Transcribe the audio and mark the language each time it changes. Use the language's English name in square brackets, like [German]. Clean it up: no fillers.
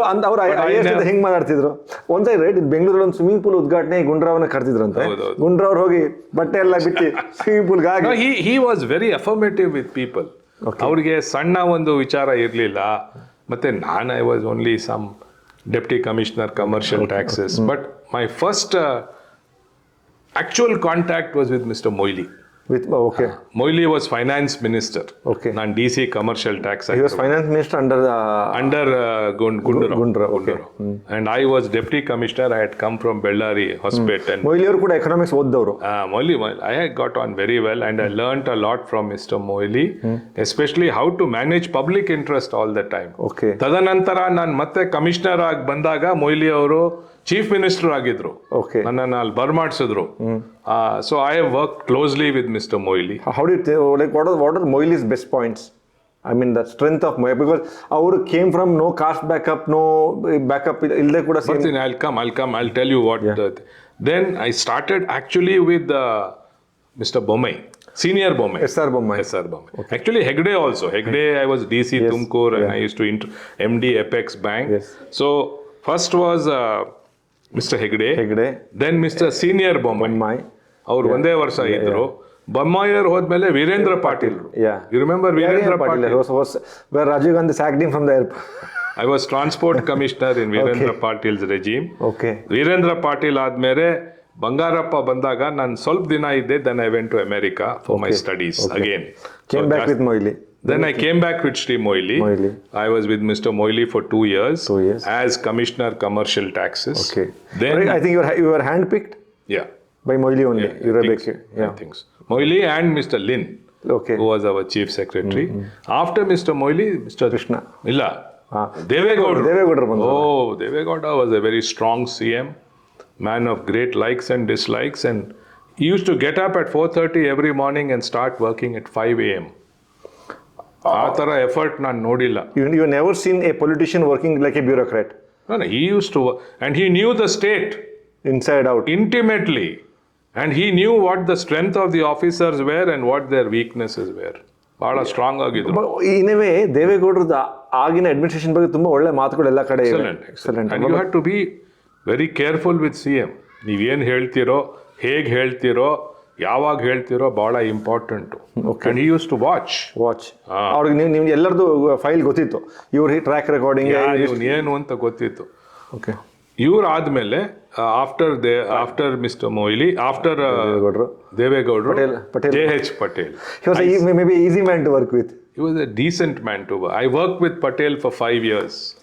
[Kannada] ಅವ್ರು ಹೆಂಗ್ ಮಾತಾಡ್ತಿದ್ರು ಒಂದ್ಸರಿ, ರೈಟ್, ಬೆಂಗಳೂರಲ್ಲಿ ಒಂದು ಸ್ವಿಮ್ಮಿಂಗ್ ಪೂಲ್ ಉದ್ಘಾಟನೆ ಗುಂಡ್ರಾವ್ನ ಕರ್ತಿದ್ರಂತೆ. ಗುಂಡ್ರಾವ್ರು ಹೋಗಿ ಬಟ್ಟೆ ಎಲ್ಲ ಬಿಟ್ಟು swimming pool [English] He was very affirmative with people. [Kannada] ಅವ್ರಿಗೆ ಸಣ್ಣ ಒಂದು ವಿಚಾರ ಇರಲಿಲ್ಲ. ಮತ್ತೆ ನಾನು [English] I was only some Deputy Commissioner Commercial Taxes. But my first actual contact was with Mr. Moily. Moily was Finance Minister. [Kannada] Nan DC Commercial Tax. [English] He was Finance Minister under Gundurao. And I was Deputy Commissioner. I had come from Bellary Hospital. [Kannada] Moily ಅವರು ಕೂಡ economics ಓದ್ದವರು. [English] Moily, I had got on very well, and I learnt a lot from Mr. Moily, especially how to manage public interest all the time. [Kannada] ತದನಂತರ ನಾನು ಮತ್ತೆ commissioner ಆಗಿ ಬಂದಾಗ ಮೊಯ್ಲಿ ಅವರು chief minister ಆಗಿದ್ರು. ನನ್ನನ್ನು ಅಲ್ಲಿ ಬರ್ಮಾಡ್ಸಿದ್ರು. [English] So I have worked closely with Mr. Moily. How do you think, like, what are Moily's best points? I mean, the strength of Moily, because our came from no caste backup, no backup. [Kannada] Ilde kuda same. [English] I'll tell you what. Then I started actually with Mr. Bommai. Senior Bommai. SR Bommai. Actually, Hegde also. Hegde, I was DC Tumkur, and I used to MD Apex Bank. So first was Mr. Hegde. Then Mr. Senior Bommai. [Kannada] ಅವ್ರು ಒಂದೇ ವರ್ಷ ಇದ್ರು. ಬೊಮ್ಮಾಯಿಯರ್ ಹೋದ್ಮೇಲೆ Veerendra Patil. [English] You remember Virendra Patil? Where Rajiv Gandhi sacked him from the airport. I was transport commissioner in Virendra Patil's regime. Virendra Patil [Kannada] ಆದ್ಮೇಲೆ ಬಂಗಾರಪ್ಪ ಬಂದಾಗ ನಾನು ಸ್ವಲ್ಪ ದಿನ ಇದ್ದೆ, [English] Then I went to America for my studies again. Came back with Moily. Then I came back with Sri Moily. I was with Mr. Moily for 2 years, as Commissioner Commercial Taxes. Okay. Then I think you were handpicked yeah, by Moily only. You were back. I think so. Moily and Mr. Lin, Okay. who was our chief secretary. After Mr. Moily, Mr. Krishna. [Kannada] Illa. Devegowda. ದೇವೇಗೌಡರು ಬಂದ್ರು. [English] Oh, Devegowda was a very strong CM, man of great likes and dislikes, and he used to get up at 4:30 every morning and start working at 5 a.m. [Kannada] ಆ ಥರ effort ನಾನು ನೋಡಿಲ್ಲ. [English] You never seen a politician working like a bureaucrat, No, he used to, and he knew the state inside out. intimately, and he knew what the strength of the officers were and what their weaknesses were. [Kannada] ಬಹಳ strong ಆಗಿದ್ರು. [English] In a way, [Kannada] ದೇವೇಗೌಡರದ ಆಗಿನ administration ಬಗ್ಗೆ ತುಂಬಾ ಒಳ್ಳೆ ಮಾತುಗಳು ಎಲ್ಲ ಕಡೆ ಇವೆ. [English] Excellent. And you have to be very careful with CM. [Kannada] ನೀವೇನು ಹೇಳ್ತೀರೋ, ಹೇಗೆ ಹೇಳ್ತೀರೋ, ಯಾವಾಗ ಹೇಳ್ತೀರೋ ಬಹಳ important. [English] And he used to watch. [Kannada] ಅವ್ರಿಗೆ ನಿಮ್ಗೆ ಎಲ್ಲರದು ಫೈಲ್ ಗೊತ್ತಿತ್ತು, ಇವ್ರ ಟ್ರ್ಯಾಕ್ ರೆಕಾರ್ಡಿಂಗ್ ಏನು ಅಂತ ಗೊತ್ತಿತ್ತು. [English] Okay. [Kannada] ಇವ್ರು ಆದ್ಮೇಲೆ ಆಫ್ಟರ್ ಮಿಸ್ಟರ್ ಮೊಯ್ಲಿ, ಆಫ್ಟರ್ ದೇವೇಗೌಡರು, JH Patel. [English] He was maybe an easy man to work with. He was a decent man to work. I worked with Patel for 5 years.